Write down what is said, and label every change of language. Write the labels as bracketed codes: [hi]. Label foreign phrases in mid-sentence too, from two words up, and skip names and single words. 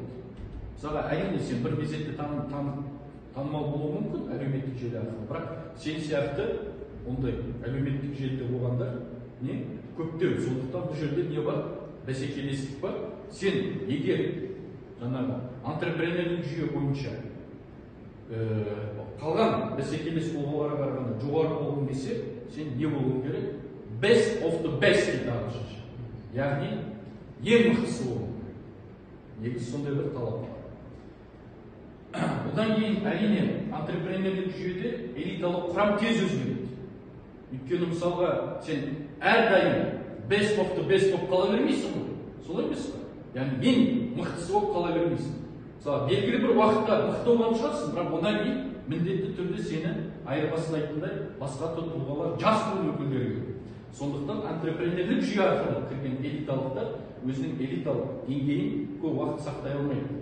[kk] Мысалы, әрине сен бір мезетте танымал болуы мүмкін әлеуметтік желі арқылы, бірақ сен сияқты ондай әлеуметтік желіде болғандар не көптеу. Сондықтан бұл жерде не бар? Бәсекелестік бар. Сен егер жаңағы антрепренерлік жүйе бойынша қалған бәсекелес болғаларға қарағанда жоғары болғың келсе, сен не болуың керек? [en] Best of the best [kk] дейді ағылшынша. Яғни ең мықтысы болуың керек. Негізі сондай бір талап бар. Одан кейін әрине антрепренерлік жүйеде элиталық құрам тез өзгереді. Өйткені мысалға сен әрдайым [en] best of the best [kk] болып қала бермейсің ғой. Солай емес пе? Яғни ең мықтысы болып қала бермейсің. Мысалы, белгілі бір уақытта мықты болған шығарсың, бірақ одан кейін міндетті түрде сені айырбастайтындай басқа тұлғалар, жас буын өкілдері керек. Сондықтан антрепренерлік жүйе арқылы кірген элиталықтар өзінің элиталық деңгейін көп уақыт сақтай алмайды.